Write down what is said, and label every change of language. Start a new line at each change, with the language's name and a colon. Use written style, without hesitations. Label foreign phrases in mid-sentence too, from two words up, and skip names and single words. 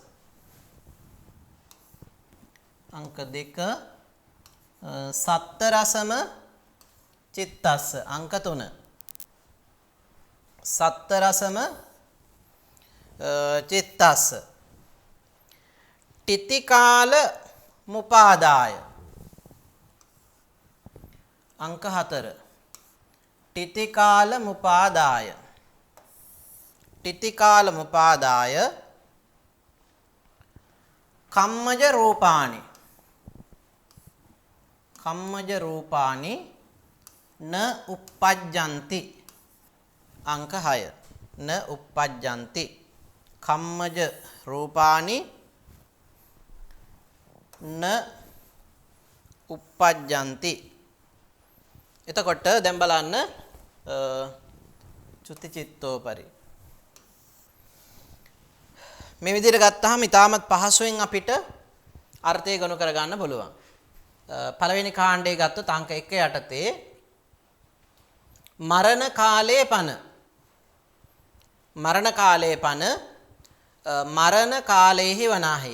Pali: අංක 2 සත්ත රසම චිත්තස්ස. අංක 3 සත්ත රසම චිත්තස්ස. ටිතිකාල මුපාදාය. අංක 4 ටිතිකාල මුපාදාය කම්මජ රූපානි න uppajjanti. අංක 6 න uppajjanti. කම්මජ රූපානි න uppajjanti.
Sinhala: එතකොට දැන් බලන්න චුතිචිත්තෝපරි මේ විදිහට ගත්තාම ඊටමත් පහසුවෙන් අපිට අර්ථය ගොනු කර ගන්න පුළුවන්. පළවෙනි කාණ්ඩයේ ගත්තොත් අංක 1 යටතේ මරණ කාලයේ පන මරණ කාලයේහි වනාහි.